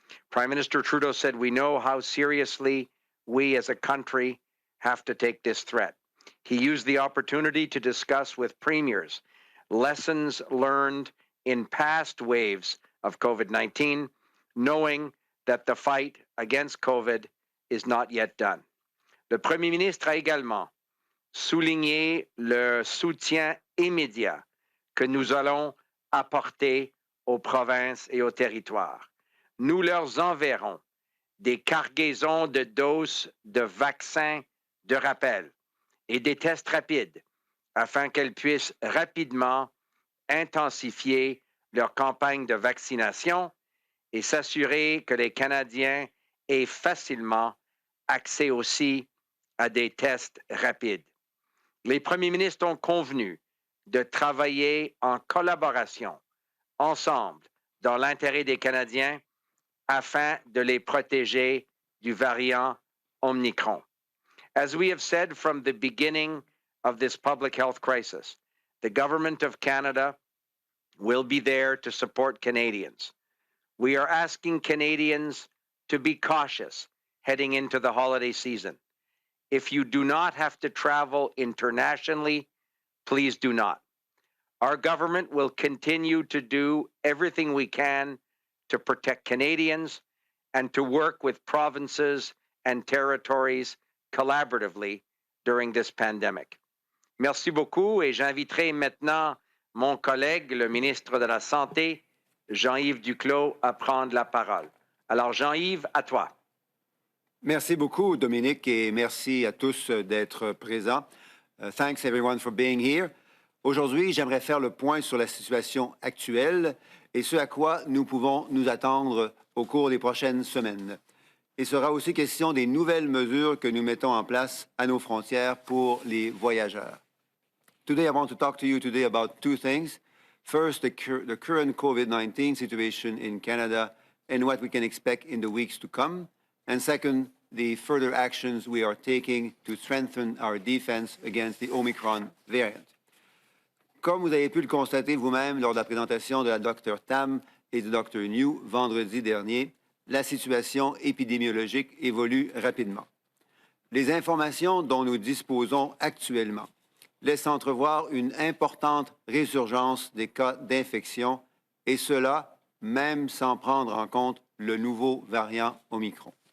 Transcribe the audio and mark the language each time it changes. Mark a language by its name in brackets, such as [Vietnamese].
[English] Prime Minister Trudeau said, "We know how seriously we as a country have to take this threat." He used the opportunity to discuss with premiers lessons learned in past waves of COVID-19, knowing that the fight against COVID is not yet done. [French] Le Premier ministre a également souligné le soutien immédiat que nous allons apporter aux provinces et aux territoires. Nous leur enverrons des cargaisons de doses de vaccins de rappel et des tests rapides afin qu'elles puissent rapidement intensifier leur campagne de vaccination et s'assurer que les Canadiens aient facilement accès aussi à des tests rapides. Les premiers ministres ont convenu de travailler en collaboration, ensemble, dans l'intérêt des Canadiens, afin de les protéger du variant Omicron. [English] As we have said from the beginning of this public health crisis, the Government of Canada will be there to support Canadians. We are asking Canadians to be cautious heading into the holiday season. If you do not have to travel internationally, please do not. Our government will continue to do everything we can to protect Canadians and to work with provinces and territories collaboratively during this pandemic. [French] Merci beaucoup et j'inviterai maintenant mon collègue, le ministre de la Santé, Jean-Yves Duclos, à prendre la parole. Alors Jean-Yves, à toi. Merci beaucoup, Dominique, et merci à tous d'être présents. [English] Thanks everyone for being here. [French] Aujourd'hui, j'aimerais faire le point sur la situation actuelle et ce à quoi nous pouvons nous attendre au cours des prochaines semaines. Il sera aussi question des nouvelles mesures que nous mettons en place à nos frontières pour les voyageurs. [English] Today, I want to talk to you today about two things. First, the current COVID-19 situation in Canada and what we can expect in the weeks to come. And second, the further actions we are taking to strengthen our defense against the Omicron variant. [French] Comme vous avez pu le constater vous-même lors de la présentation de la Dr Tam et du Dr Njoo vendredi dernier, la situation épidémiologique évolue rapidement. Les informations dont nous disposons actuellement laissent entrevoir une importante résurgence des cas d'infection, et cela même sans prendre en compte le nouveau variant Omicron.